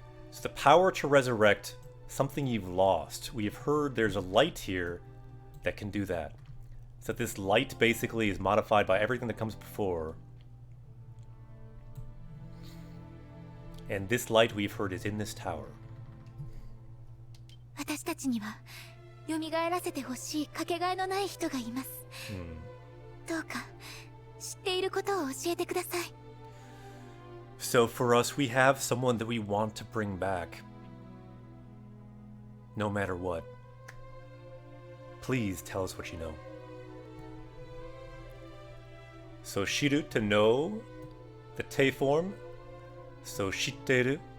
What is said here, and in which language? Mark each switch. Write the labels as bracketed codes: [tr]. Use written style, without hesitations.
[en] So the power to resurrect something you've lost. We have heard there's a light here that can do that. So this light basically is modified by everything that comes before. And this light we've heard is in this tower. [ja] 私たちには蘇らせてほしいかけがえのない人がいます。どうか知っていることを教えてください。 [en] So for us, we have someone that we want to bring back. No matter what. Please tell us what you know. So shiru, to know, the te form. So shitteru.